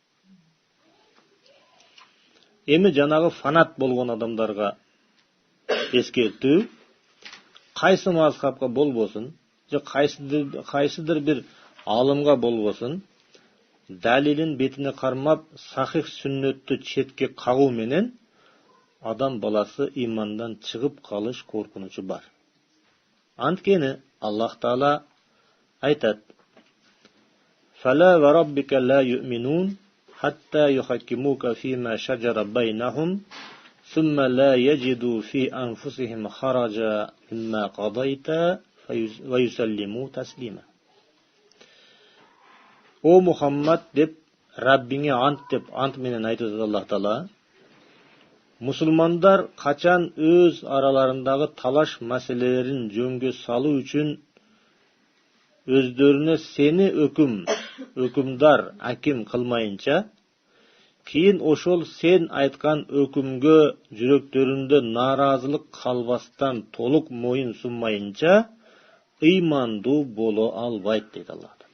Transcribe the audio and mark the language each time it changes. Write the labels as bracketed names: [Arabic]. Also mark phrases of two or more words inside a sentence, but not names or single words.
[Kyrgyz] Эми жанагы фанат болгон адамдарга эскертүү, кайсы мазхабка болбосун, же кайсыдыр бир алымга болбосун, далилин бетине кармап, сахих сүннөттү четке кагуу менен адам баласы имандан чыгып калыш коркунучу бар. Анткени Аллах Таала айтат: [Arabic] "فلا وربك لا يؤمنون حتى يحكموك فيما شجر بينهم ثم لا يجدوا في أنفسهم حرجا مما قضيت ويسلموا تسليما." [Kyrgyz] О Мухаммад деп Раббиңе ант деп ант менен айтат Аллах Таала. Мусулмандар качан өз араларындагы талаш маселелерин жөнгө салуу үчүн өздөрүнө сени өкүмдар, аким кылмайынча, кийин ошол сен айткан өкүмгө жүрөктөрүндө нааразылык калбастан толук моюн сунмайынча ыймандуу боло албайт дейт Аллах Таала.